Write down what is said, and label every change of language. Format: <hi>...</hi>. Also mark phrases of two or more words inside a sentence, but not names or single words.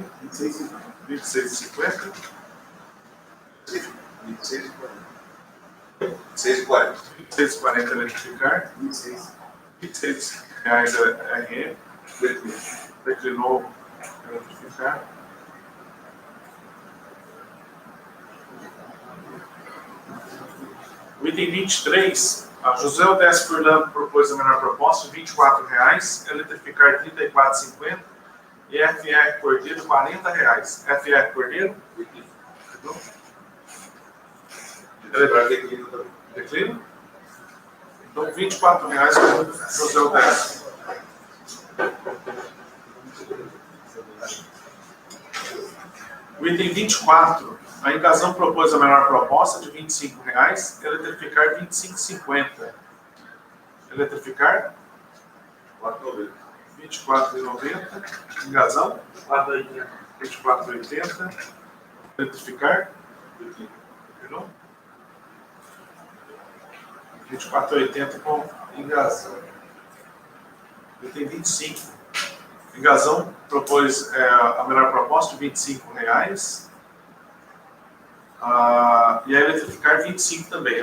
<pt>26,50. 26,40. 26,40 eletrificar. R$ 26 RM. Declinou eletrificar. O item 23, a José Odécio Fernando propôs a menor proposta de R$ 24, eletrificar R$ 34,50 e FR Cordeiro R$ 40. FR Cordeiro? Declina? Então, R$ 24 para José Odécio. O item 24, a Engazão propôs a menor proposta de R$ 25, eletrificar R$ 25,50. Eletrificar? R$ 24,90. Engazão? R$ 24,80. Eletrificar? Não? 24,80 com engazão. Item 25. Engazão propôs a menor proposta de R$ 25. E a eletrificar 25 também.</pt>